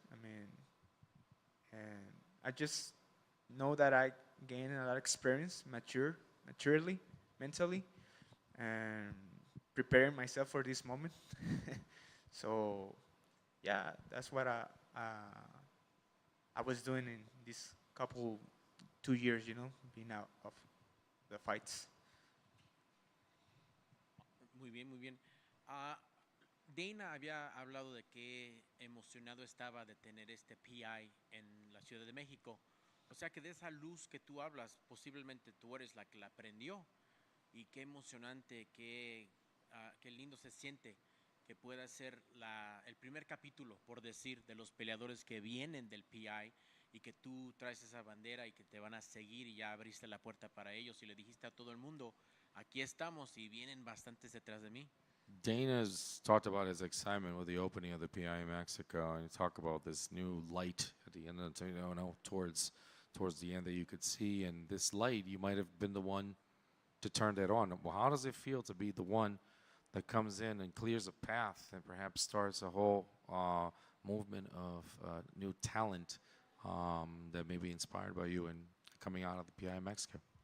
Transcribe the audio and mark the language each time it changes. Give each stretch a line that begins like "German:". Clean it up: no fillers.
English: I mean, and I just know that I gained a lot of experience, maturely, mentally, and preparing myself for this moment. So, yeah, that's what I was doing in this couple 2 years, being out of the fights.
Spanish: Muy bien, muy bien. Ah, Dana había hablado de qué emocionado estaba de tener este PI en la Ciudad de México. O sea que de esa luz que tú hablas, posiblemente tú eres la que la prendió. Y qué emocionante, qué lindo se siente que pueda ser el primer capítulo, por decir, de los peleadores que vienen del PI y que tú traes esa bandera y que te van a seguir y ya abriste la puerta para ellos y le dijiste a todo el mundo, aquí estamos y vienen bastantes detrás de mí.
English: Dana's talked about his excitement with the opening of the PI in Mexico, and he talked about this new light at the end of the towards the end that you could see, and this light, you might have been the one to turn that on. Well, how does it feel to be the one that comes in and clears a path and perhaps starts a whole movement of new talent that may be inspired by you and coming out of the PI in Mexico?